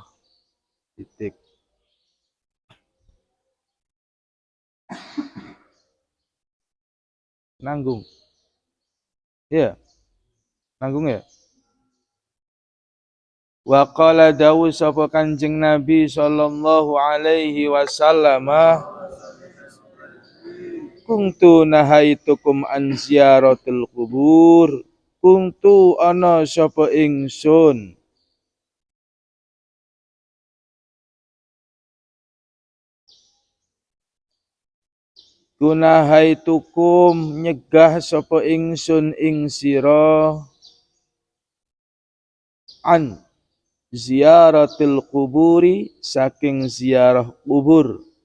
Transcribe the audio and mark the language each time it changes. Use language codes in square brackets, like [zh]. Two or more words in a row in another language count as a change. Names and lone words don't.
[id] Titik. Nanggung. Ya. Nanggung ya. [ar] وقال [jv] dawu sapa Kanjeng Nabi [ar] صلى الله عليه وسلم كنت نهيتكم عن زيارة القبور كنت أنا [jv] sapa ingsun kunahaitukum nyegah sapa ingsun ing sira [ar] عن زيارة القبور [jv] saking ziarah kubur